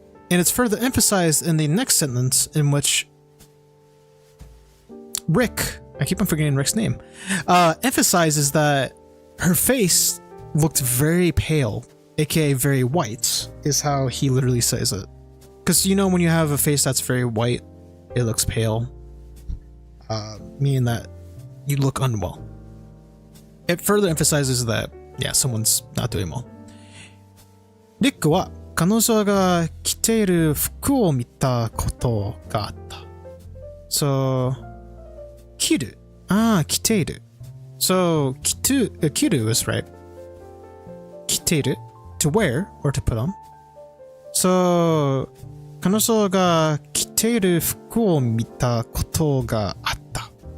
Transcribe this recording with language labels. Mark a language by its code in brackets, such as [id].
[en] And it's further emphasized in the next sentence in which Rick, I keep on forgetting Rick's name, emphasizes that her face looked very pale, aka very white, is how he literally says it. Because you know when you have a face that's very white, it looks pale, meaning that you look unwell. It further emphasizes that, yeah, someone's not doing well. [ja] リックは彼女が着ている服を見たことがあった。 So, 着る。着ている。 [en] So, 着る is right. 着ている to wear or to put on. [ja] So, 彼女が着ている服を見たことがあった。